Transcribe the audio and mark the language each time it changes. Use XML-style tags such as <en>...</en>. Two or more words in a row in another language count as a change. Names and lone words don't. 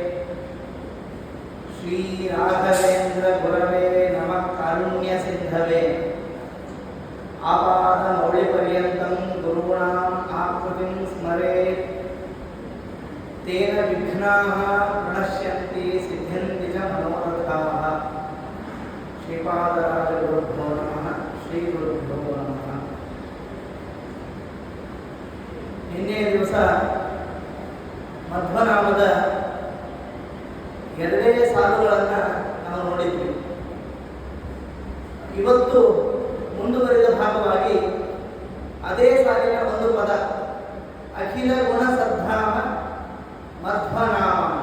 <sa>श्रीराघवेन्द्र गुरवे नमः कारुण्यसिन्धवे आपादमौलिपर्यन्तं गुरूणाम् आकृतिं स्मरेत् तेन विघ्नाः प्रणश्यन्ति सिद्ध्यन्ति च मनोरथाः। श्रीपादराजगुरुभ्यो नमः। श्रीगुरुभ्यो नमः।</sa> <kn>ನಿನ್ನೆ ದಿವಸ ಮಧ್ವನಾಮದ ಎರಡೇ ಸಾಲುಗಳನ್ನು ನಾವು ನೋಡಿದ್ವಿ. ಇವತ್ತು ಮುಂದುವರಿದ ಭಾಗವಾಗಿ ಅದೇ ಸಾಲಿನ ಒಂದು ಪದ ಅಖಿಲ ಗುಣ ಸದ್ಧಾಮ ಮಧ್ವನಾಮ.</kn>